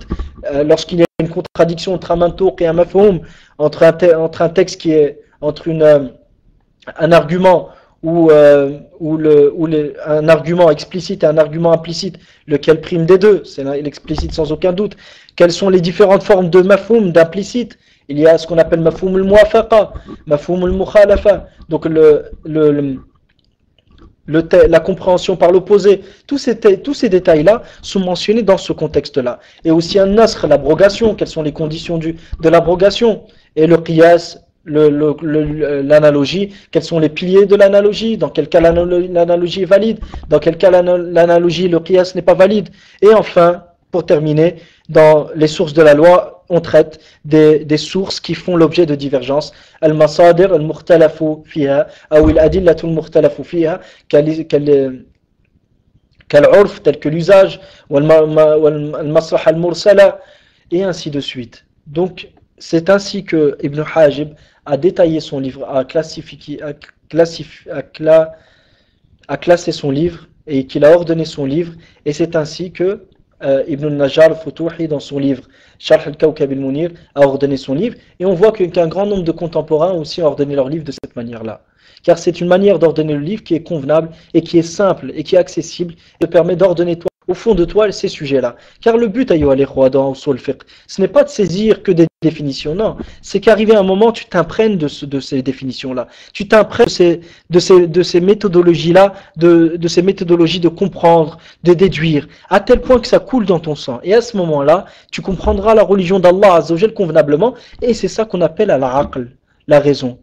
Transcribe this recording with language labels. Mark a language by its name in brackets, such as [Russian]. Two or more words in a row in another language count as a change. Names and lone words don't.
[French] Lorsqu'il y a une contradiction entre un mantouk et un mafhoum, entre un texte qui est un argument un argument explicite et un argument implicite, lequel prime des deux? C'est l'explicite sans aucun doute. Quelles sont les différentes formes de mafhoum, d'implicite? Il y a ce qu'on appelle [Arabic] مفهوم الموافقة, مفهوم المخالفة, [French] donc la compréhension par l'opposé. Tous ces détails-là sont mentionnés dans ce contexte-là. Et aussi un nasr, l'abrogation, quelles sont les conditions de l'abrogation, et le qiyas, l'analogie, quels sont les piliers de l'analogie, dans quel cas l'analogie est valide, dans quel cas l'analogie, le qiyas n'est pas valide. Et enfin, pour terminer, dans les sources de la loi, on traite des sources qui font l'objet de divergences. [Arabic] المصادر المختلف فيها, ou الأدلة المختلف فيها، كالعرف, [French] tel que l'usage, [Arabic] والمصلحة المرسلة, [French] et ainsi de suite. Donc, c'est ainsi que Ibn Hajib a détaillé son livre, a classé son livre, et qu'il a ordonné son livre, et c'est ainsi que Ibn al-Najjar al-Futuhi, dans son livre Sharh al-Kawkab al-Munir, a ordonné son livre, et on voit qu'un grand nombre de contemporains aussi ont ordonné leur livre de cette manière-là. Car c'est une manière d'ordonner le livre qui est convenable et qui est simple et qui est accessible et te permet d'ordonner toi, au fond de toi ces sujets-là. Car le but, [Arabic] أيها الإخوة, [French] dans [Arabic] أصول فقه, [French] ce n'est pas de saisir que des définitions, non. C'est qu'arrivé un moment, tu t'imprègnes de ces définitions-là. Tu t'imprègnes de ces méthodologies-là, de ces méthodologies de comprendre, de déduire, à tel point que ça coule dans ton sang. Et à ce moment-là, tu comprendras la religion d' [Arabic] الله عز وجل [French] convenablement, et c'est ça qu'on appelle al-aql, la raison.